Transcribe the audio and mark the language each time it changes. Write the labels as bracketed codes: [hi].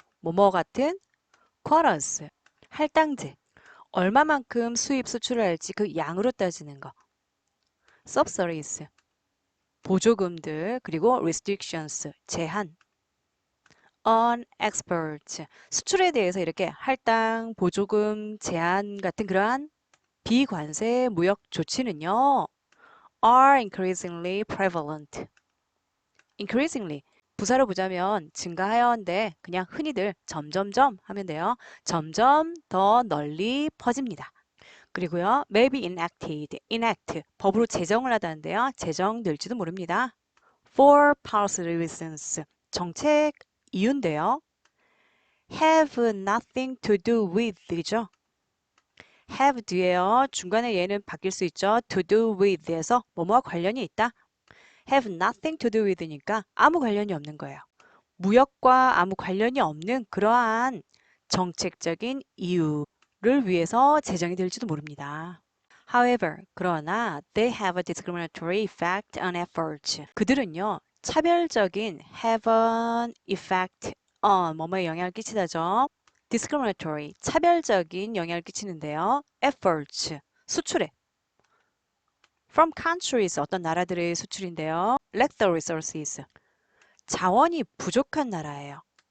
[ko] 뭐뭐 같은 quotas, 할당제, 얼마만큼 수입 수출을 할지 그 양으로 따지는 거 subsidies, 보조금들, 그리고 restrictions, 제한 [en] on exports, [ko] 수출에 대해서 이렇게 할당, 보조금, 제한 같은 그러한 비관세 무역 조치는요, [en] are increasingly prevalent. [ko] increasingly, 부사로 보자면 증가하여인데 그냥 흔히들 점점점 하면 돼요. 점점 더 널리 퍼집니다. 그리고요, [en] may be enacted, [ko] enact, 법으로 제정을 하다는데요. 제정될지도 모릅니다. [en] for policy reasons, [ko] 정책 이유인데요. [en] have nothing to do with [ko] 죠. have 뒤에요. 중간에 얘는 바뀔 수 있죠. [en] to do with [ko] 에서 뭐뭐와 관련이 있다. [en] have nothing to do with [ko] 니까 아무 관련이 없는 거예요. 무역과 아무 관련이 없는 그러한 정책적인 이유를 위해서 제정이 될지도 모릅니다. [en] However, [ko] 그러나 [en] they have a discriminatory effect on efforts. [ko] 그들은요, 차별적인 [en] have an effect on [ko] 뭐뭐에 영향을 끼치다죠. discriminatory, 차별적인 영향을 끼치는데요. efforts, 수출에. [en] from countries, [ko] 어떤 나라들의 수출인데요. [en] lack the resources, [ko] 자원이 부족한 나라예요.